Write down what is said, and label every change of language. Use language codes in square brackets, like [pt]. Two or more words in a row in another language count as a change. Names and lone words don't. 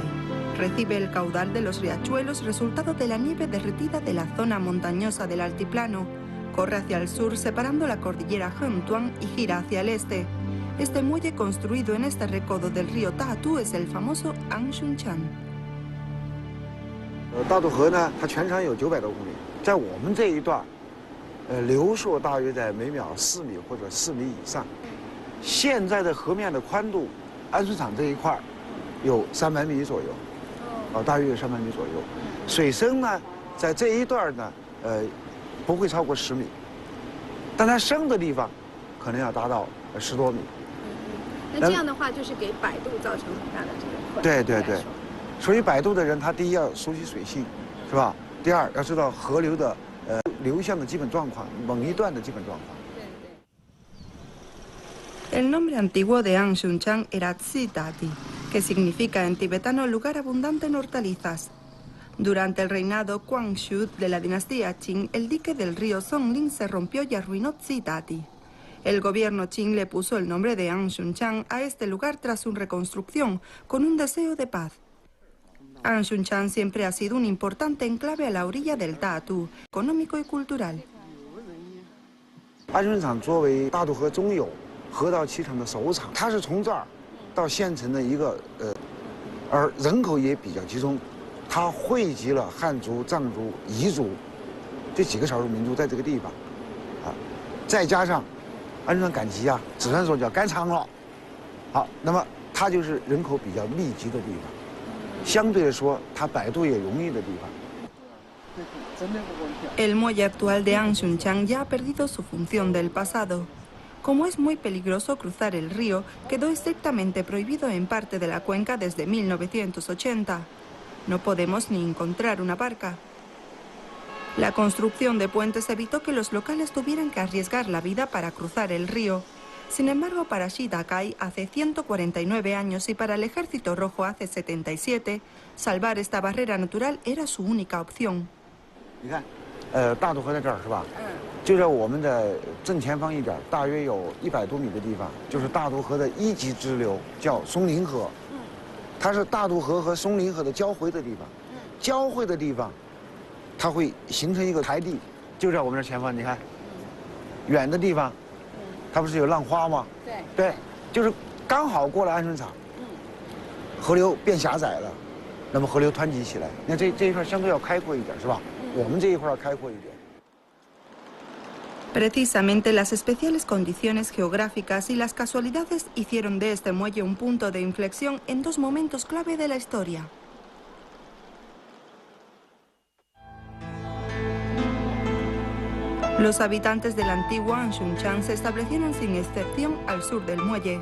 [es] Recibe el caudal de los riachuelos resultado de la nieve derretida de la zona montañosa del altiplano. Corre hacia el sur separando la cordillera Hentuan y gira hacia el este. Este muelle construido en este recodo del río Dadu es el famoso Anshunchang. [zh] 大渡河呢，它全长有900多公里，在我们这一段，流速大约在每秒4米或者4米以上。现在的河面的宽度，安顺场这一块有300米左右。大约有300米左右，水深呢，在这一段呢，不会超过10米，但它深的地方，可能要达到10多米。那这样的话，就是给摆渡造成很大的这个困难。对对对，所以摆渡的人，他第一要熟悉水性，是吧？第二要知道河流的流向的基本状况，某一段的基本状况。 [es] El nombre antiguo de Anshunchan era Tsitati, que significa en tibetano lugar abundante en hortalizas. Durante el reinado Kwangshu de la dinastía Qing, el dique del río Songling se rompió y arruinó Tsitati. El gobierno Qing le puso el nombre de Anshunchan a este lugar tras su reconstrucción, con un deseo de paz. Anshunchan siempre ha sido un importante enclave a la orilla del Tatu, económico y cultural. [zh] 安顺场作为大渡河中游河道启程的首场，它是从这儿到县城的一个而人口也比较集中，它汇集了汉族、藏族、彝族这几个少数民族在这个地方，再加上安顺赶集啊，只算说叫赶场了，好，那么它就是人口比较密集的地方，相对来说它摆渡也容易的地方。 [es] El muelle actual de Anshunchan ya ha perdido su función del pasado. Como es muy peligroso cruzar el río, quedó estrictamente prohibido en parte de la cuenca desde 1980. No podemos ni encontrar una barca. La construcción de puentes evitó que los locales tuvieran que arriesgar la vida para cruzar el río. Sin embargo, para Shidakai hace 149 años y para el Ejército Rojo hace 77, salvar esta barrera natural era su única opción. [zh] 你看，大渡河在这儿是吧？就在我们的正前方一点，大约有100多米的地方，就是大渡河的一级支流，叫松林河。它是大渡河和松林河的交汇的地方。交汇的地方，它会形成一个台地，就在我们这前方。你看，远的地方，它不是有浪花吗？对，就是刚好过了安顺场，河流变狭窄了，那么河流湍急起来。那这一块相对要开阔一点，是吧？我们这一块开阔一点。 [es] Precisamente las especiales condiciones geográficas y las casualidades hicieron de este muelle un punto de inflexión en dos momentos clave de la historia. Los habitantes del antiguo Anshunchan se establecieron sin excepción al sur del muelle.